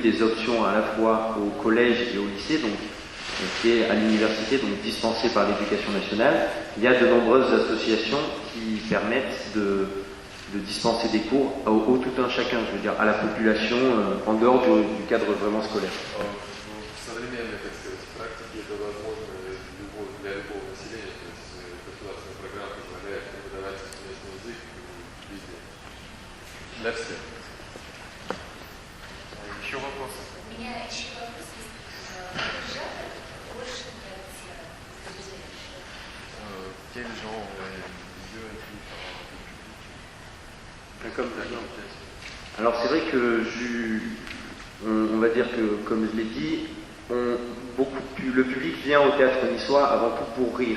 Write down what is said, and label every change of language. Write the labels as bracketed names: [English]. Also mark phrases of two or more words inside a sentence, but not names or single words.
[French] des options à la fois au collège et au lycée, donc qui est à l'université, donc dispensé par l'éducation nationale, il y a de nombreuses associations qui permettent de dispenser des cours au tout un chacun, je veux dire, à la population en dehors du cadre vraiment scolaire. [Russian] Для всех. Еще вопросы? У меня еще вопрос есть. Жанр больше нравится? [French] Quel genre mieux accueilli par Comme alors c'est vrai que on va dire que, comme je l'ai dit, le public vient au théâtre niçois avant tout pour rire.